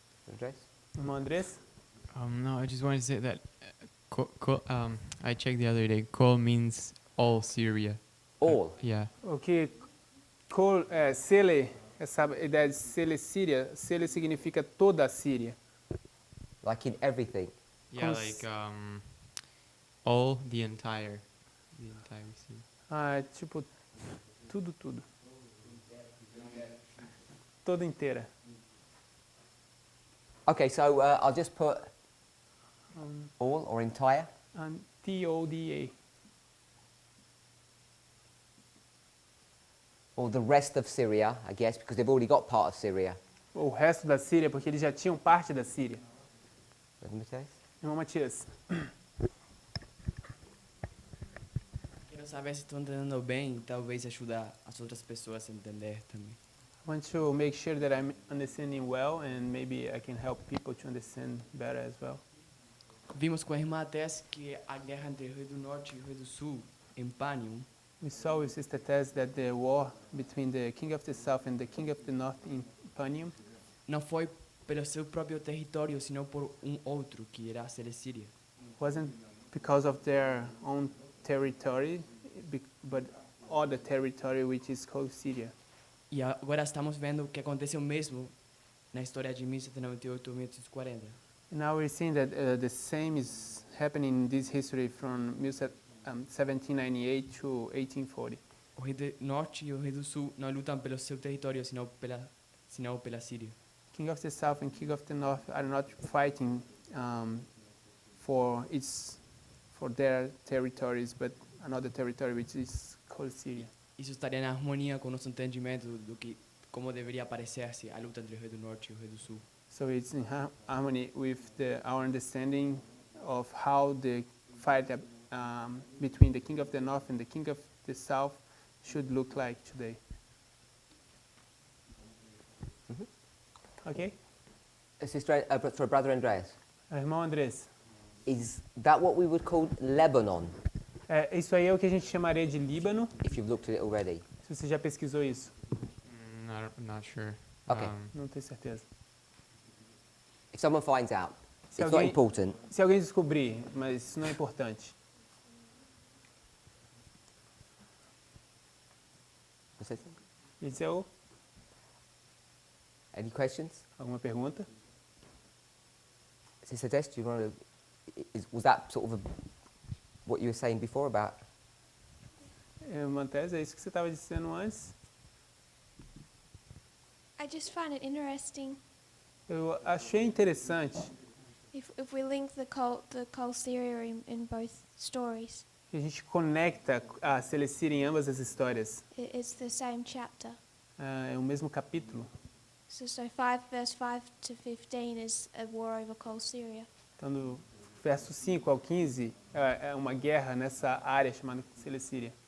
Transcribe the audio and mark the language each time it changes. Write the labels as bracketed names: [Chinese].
[English] Andres? [Portuguese] Irmão Andrés? [English] No, I just wanted to say that I checked the other day. Kol means all Syria. All. Yeah. [Portuguese] O que Cele, essa ideia de Celecíria, Cele significa toda a Síria. [English] Like in everything. Yeah, Cons- like all the entire Syria. [Portuguese] É tipo, tudo. Toda inteira. [English] Okay, so I'll just put all or entire. [Portuguese] TODA. [English] Or the rest of Syria, I guess, because they've already got part of Syria. [Portuguese] O resto da Síria, porque eles já tinham parte da Síria. [English] Matthias? [Portuguese] Irmão Matias. Quero saber se estou entendendo bem, talvez ajudar as outras pessoas a entender também. [English] I want to make sure that I'm understanding well and maybe I can help people to understand better as well. [Portuguese] Vimos com a irmã Tess que a guerra entre o Rio do Norte e o Rio do Sul, em Panium, [English] We saw with Sister Tess that the war between the king of the south and the king of the north in Panium [Portuguese] não foi pelo seu próprio território, sino por outro, que era a Celecíria. [English] wasn't because of their own territory, but other territory which is called Syria. [Portuguese] E agora estamos vendo que acontece o mesmo na história de 1798 ou 1840. [English] Now we're seeing that the same is happening in this history from 1798 to 1840. [Portuguese] O rei do norte e o rei do sul não lutam pelo seu território, senão pela Síria. [English] King of the South and King of the North are not fighting for their territories, but another territory which is called Syria. [Portuguese] Isso estaria na harmonia com o nosso entendimento do que como deveria parecer-se a luta entre o rei do norte e o rei do sul. [English] So it's in harmony with our understanding of how the fight between the King of the North and the King of the South should look like today. Okay? Sister, sorry, Brother Andreas, [Portuguese] Irmão Andrés, [English] is that what we would call Lebanon, [Portuguese] isso aí é o que a gente chamaria de Líbano, [English] if you've looked at it already? [Portuguese] se você já pesquisou isso. [English] Not sure. Okay. [Portuguese] Não tenho certeza. [English] If someone finds out, [Portuguese] Se [English] it's not [Portuguese] alguém- [English] important. [Portuguese] Se alguém descobrir, mas isso não é importante. Você- Eliseu, [English] Any questions? [Portuguese] alguma pergunta? [English] Sister Tess, do you want to, was that sort of what you were saying before about? [Portuguese] Mantes, é isso que você estava dizendo antes? [English] I just find it interesting [Portuguese] Eu achei interessante [English] if we link the Col Syria in both stories. [Portuguese] que a gente conecta a Celecira em ambas as histórias. [English] It's the same chapter. [Portuguese] É o mesmo capítulo. [English] So 5 verse 5 to 15 is a war over Col Syria. [Portuguese] Então, do verso 5 ao 15, é uma guerra nessa área chamada Celecíria.